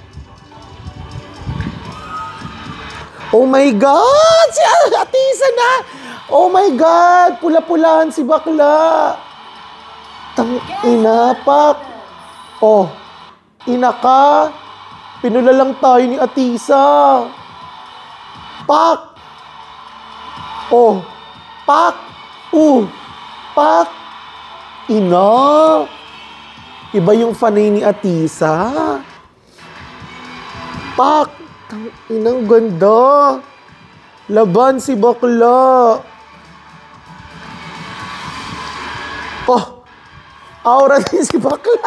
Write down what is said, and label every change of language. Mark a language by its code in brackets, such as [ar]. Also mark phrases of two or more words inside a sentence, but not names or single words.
[en] Oh my God! [tl] Si Atisa na! [en] Oh my God! [tl] Pula-pulahan si bakla. Ina, Pak. Oh, ina ka. Pinula lang tayo ni Atisa. Pak! Oh, Pak! Pak! Ina! Iba yung fanay ni Atisa. Pak! Inang ganda. Laban si bakla. Oh, aura din si bakla.